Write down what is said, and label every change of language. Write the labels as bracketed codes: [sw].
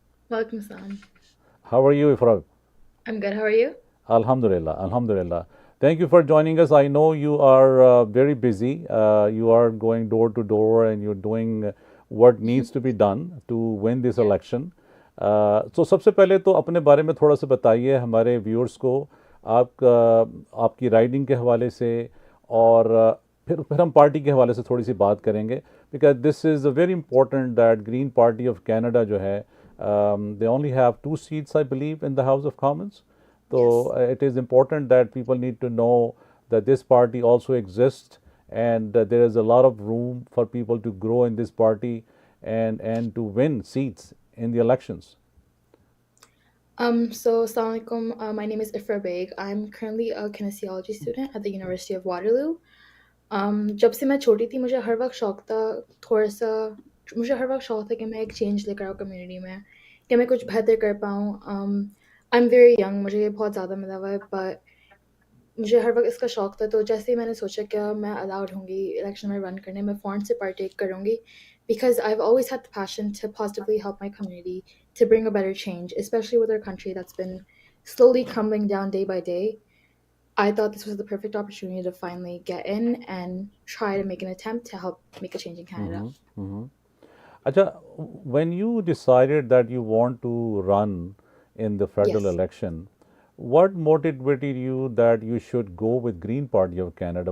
[en] Welcome, Sam. How are you, Ifra? I'm good. How are you? Alhamdulillah, Alhamdulillah. Thank you for joining us. I know you are very busy. You are going door to door and you're doing what needs to be done to win this election. [ur] So سب سے پہلے تو اپنے بارے میں تھوڑا سا بتائیے ہمارے ویورز کو، آپ کی رائڈنگ کے حوالے سے، اور پھر ہم پارٹی کے حوالے سے تھوڑی سی بات کریں گے. [en] Because this is very important that green party of Canada جو ہے they only have 2 seats I believe in the House of Commons. So it is important that people need to know that this party also exists, and there is a lot of room for people to grow in this party and to win seats in the elections. So Assalamu alaikum. My name is Ifra Baig. I'm currently a kinesiology student at the University of Waterloo. [ur] جب سے میں چھوٹی تھی مجھے ہر وقت شوق تھا کہ میں ایک چینج لے کر آؤں کمیونٹی میں، کہ میں کچھ بہتر کر پاؤں. [en] I am very young, [ur] مجھے یہ بہت زیادہ ملا ہوا ہے، بٹ مجھے ہر وقت اس کا شوق تھا. تو جیسے ہی میں نے سوچا کہ میں الاؤڈ ہوں گی الیکشن میں رن کرنے، میں فون سے پارٹیک کروں گی، [en] Because I have always had the passion to positively help my community, to bring a better change, especially with our country that's been slowly crumbling down day by day. I thought this was the perfect opportunity to finally get in and try to make an attempt to help make a change in Canada. Acha, when you decided that you want to run in the federal Yes. election, what motivated you that you should go with Green Party of Canada?